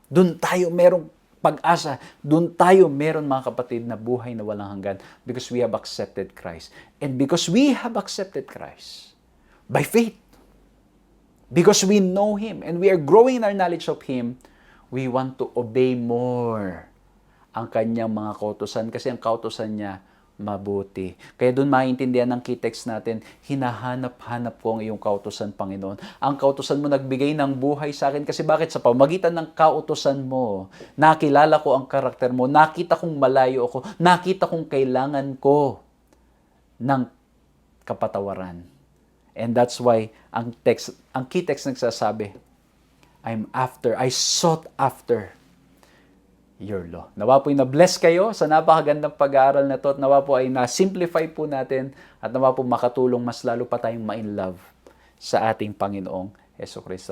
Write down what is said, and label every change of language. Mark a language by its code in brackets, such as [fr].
[tl] Doon tayo merong pag-asa. Doon tayo meron, mga kapatid, na buhay na walang hanggan [en] because we have accepted Christ. And because we have accepted Christ by faith, because we know Him and we are growing in our knowledge of Him, we want to obey more [tl] ang Kanyang mga kautusan kasi ang kautusan niya mabuti. Kaya doon maintindihan ng key text natin, hinahanap-hanap ko ang iyong kautusan, Panginoon. Ang kautusan mo nagbigay ng buhay sa akin kasi bakit? Sa pamagitan ng kautusan mo, nakilala ko ang karakter mo, nakita kong malayo ako, nakita kong kailangan ko ng kapatawaran. [en] And that's why [tl] ang key text nagsasabi, [en] I sought after your law. [tl] Nawa po ay na-bless kayo sa napakagandang pag-aaral na ito at nawa po ay na-simplify po natin at nawa po makatulong mas lalo pa tayong ma-in-love sa ating Panginoong Hesukristo.